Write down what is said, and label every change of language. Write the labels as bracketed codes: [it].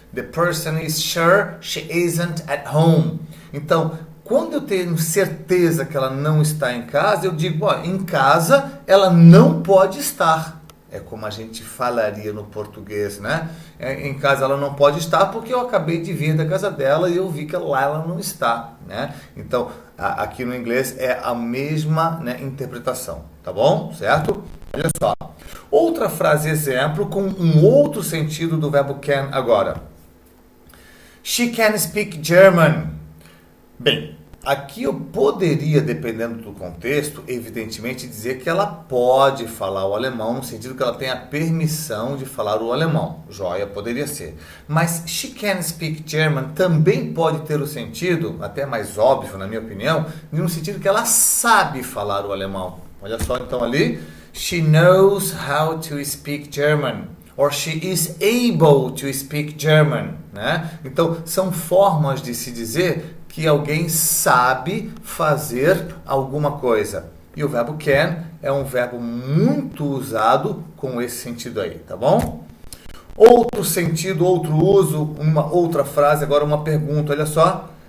[en] The person is sure she isn't at home. [pt] Então, quando eu tenho certeza que ela não está em casa, eu digo, ó, em casa ela não pode estar. É como a gente falaria no português, né? Em casa ela não pode estar porque eu acabei de vir da casa dela e eu vi que lá ela não está, né? Então, aqui no inglês é a mesma, né, interpretação, tá bom? Certo? Olha só. Outra frase exemplo com um outro sentido do verbo can agora. [en] She can speak German. [pt] Bem, aqui eu poderia, dependendo do contexto, evidentemente dizer que ela pode falar o alemão, no sentido que ela tem a permissão de falar o alemão. Joia, poderia ser. Mas [en] she can speak German [pt] também pode ter o sentido, até mais óbvio na minha opinião, no sentido que ela sabe falar o alemão. Olha só então ali, [en] she knows how to speak German. Or she is able to speak German, né? [pt] Então, são formas de se dizer que alguém sabe fazer alguma coisa. E o verbo can é um verbo muito usado com esse sentido aí, tá bom? Outro sentido, outro uso, uma outra frase, agora uma pergunta, olha só.